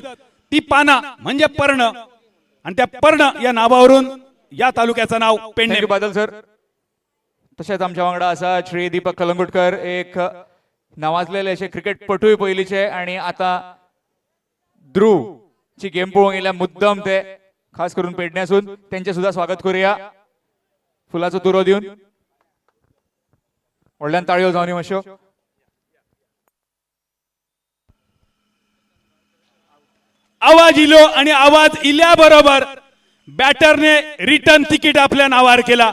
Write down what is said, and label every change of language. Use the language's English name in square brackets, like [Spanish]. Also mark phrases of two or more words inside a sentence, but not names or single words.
[Marathi] ती पाना म्हणजे पर्ण. आणि त्या पर्ण या नावावरून या तालुक्याचं नाव पेंडेम. [Konkani] थँक्यू बादल सर. तसेच आमच्या वांगडा असा श्री दीपक कलंगुटकर, एक नावाजलेले असे क्रिकेटपटूय पयलीचे आणि आता ध्रुव ची गेम पळोवंक येयल्या मुद्दम ते खास करून पेडण्यासून. त्यांचे सुद्धा स्वागत करूया फुलाचो तुरो दिवन. व्हडल्यान ताळयो जावन मातश्यो. आवाज इलो आणि आवाज इल्या बरोबर बॅटरने [English] return ticket [Konkani] आपल्या नावावर केला.